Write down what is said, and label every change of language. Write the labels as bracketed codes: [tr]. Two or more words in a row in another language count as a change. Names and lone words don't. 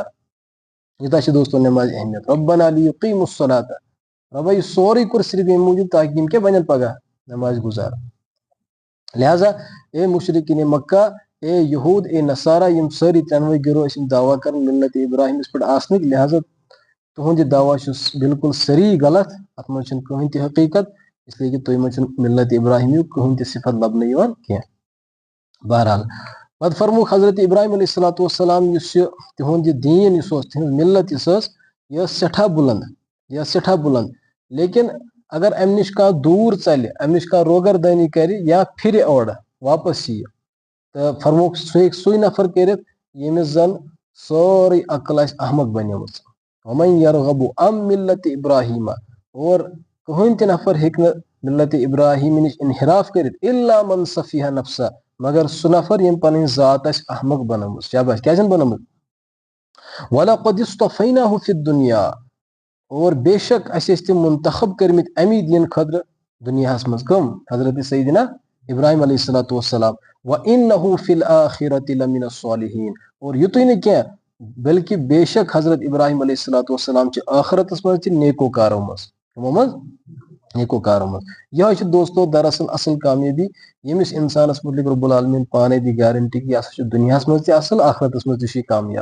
[ks] یوٗتاہ چھِ دوستو نٮ۪مازِ اہمیت. [ar] رۄبنا لیُقیٖمُ الصلاۃ، [ks] رۄبا یہِ سورُے کوٚر صرف ییٚمہِ موٗجوٗب تاکہِ یِم کیٛاہ بنن پگاہ؟ نٮ۪ماز گُزار. لہٰذا اے مُشرِکیٖنِ مکہ، اے یہوٗد، اے نصارہ، یِم سٲری ترٛٮ۪نوَے گروہ ٲسۍ یِم دعوا کران مِلت ابراہیمس پٮ۪ٹھ آسنٕکۍ. لہٰذا تُہُنٛد یہِ دعوا چھُ بالکُل صحیح غلط. اتھ منٛز چھنہٕ کٕہٕنۍ تہِ حقیٖقت، [ur] اس لیے کہ [ks] تُہۍ منٛز چھُنہٕ مِلت ابراہیمیُک کٕہٕنۍ تہِ صفت لبنہٕ یِوان کینٛہہ. بہرحال پتہٕ فرمووُکھ حضرت ابراہیم علیہ الصلوۃ والسلام، یُس یہِ تِہُنٛد یہِ دیٖن یُس اوس، تِہنٛز مِلت یُس ٲس، یہِ ٲس سٮ۪ٹھاہ بُلنٛد. لیکن اگر امہِ نِش کانٛہہ دوٗر ژلہِ، امہِ نِش کانٛہہ روگردٲنی کرِ یا پھرِ اورٕ واپس یِیہِ، تہٕ فرمووُکھ سُہ ہیٚکہِ سُے نفر کٔرِتھ ییٚمِس زن سٲرٕے عقل آسہِ احمق بنیمٕژ. [ar] ومن یرغب عن ملت ابراہیٖم، [ks] اور کٕہٕنۍ تہِ نفر ہیٚکہِ نہٕ ملت ابراہیٖم نِش انحراف کٔرِتھ [ar] الا من سفیہ نفسہ، [ks] مگر سُہ نفر ییٚمۍ پنٕنۍ ذات آسہِ احمق بنٲومٕژ. شاباش، کیٛازِ چھنہٕ بنٲومٕژ؟ [ar] ولقد اصطفیناہ فی الدنیا، [ks] اور بے شک اسہِ ٲسۍ تِم منتخب کٔرمٕتۍ امی دیٖن خٲطرٕ دُنیاہس منٛز. کٕم؟ حضرت سیدنا ابراہیم علیہ الصلوۃ والسلام. [ar] وانہ فی الآخرۃ لمن الصالحین، [ks] اور یُتُے نہٕ کینٛہہ بلکہِ بے شک حضرت ابراہیم علیہ الصلوۃ والسلام چھِ ٲخرتس منٛز تہِ نیکوکارو منٛز. کٕمو منٛز؟ نیکوکارو منٛز. یِہوے چھِ دوستو دراصل اصل کامیٲبی ییٚمِس انسانس متعلق رۄب العالمیٖن پانے دی گارنٹی کہِ یہِ ہسا چھُ دُنیاہس منٛز تہِ اصل، آخرتس منٛز تہِ چھُ یہِ کامیاب.